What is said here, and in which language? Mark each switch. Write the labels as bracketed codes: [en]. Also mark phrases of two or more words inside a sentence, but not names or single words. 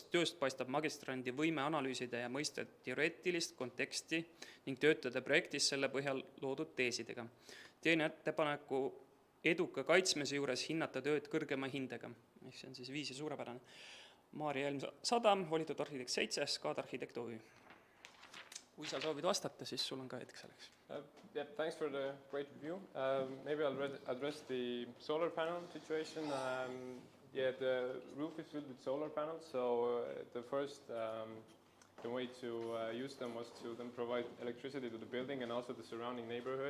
[et] Tööst paistab magistrandi võime analüüsida ja mõista teoreetilist konteksti ning töötada projektis selle põhjal loodud teesidega. Teen ettepaneku eduka kaitsmise juures hinnata tööd kõrgema hindega. See on siis 5 ja suurepärane. Maarja Helm Sadam, valitud arhitekt 7, SKAD Arhitektuuri. Kui sa soovid vastata, siis sul on ka hetk selleks. [en] Yeah, thanks for the great review. Maybe I'll address the solar panel situation. The roof is filled with solar panels, so the first the way to use them was to then provide electricity to the building and also the surrounding neighborhood.